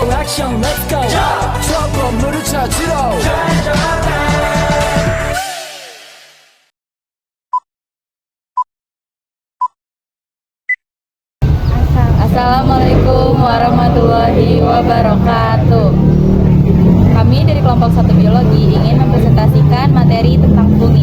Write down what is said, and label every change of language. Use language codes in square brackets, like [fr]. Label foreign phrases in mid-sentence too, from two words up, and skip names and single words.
[ko] 액션 [en] let's go [ko] 저 건물을 찾으러 [ar] السلام عليكم ورحمة الله وبركاته. [id] Kami dari kelompok 1 biologi ingin mempresentasikan materi tentang fungi.